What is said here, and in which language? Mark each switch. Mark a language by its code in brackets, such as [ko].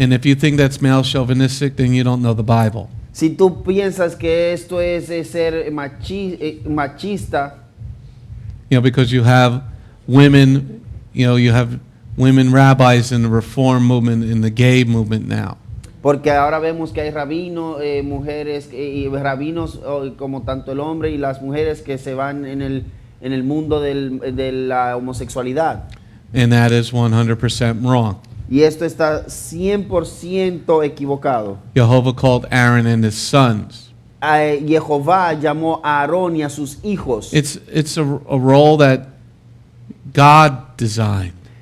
[en] And if you think that's male chauvinistic, then you don't know the Bible. [es] Si tú piensas que esto es ser machista, [en] Because you have women, you have women rabbis in the Reform movement, in the gay movement now. [es] porque ahora vemos que hay rabinos, mujeres y rabinos como tanto el hombre y las mujeres que se van en el mundo de la homosexualidad. [en] And that is 100% wrong. [es] Y esto está 100% equivocado. [en] Jehovah called Aaron and his sons. [es] Jehová llamó a Aarón y a sus hijos. [en] It's a role that God designed,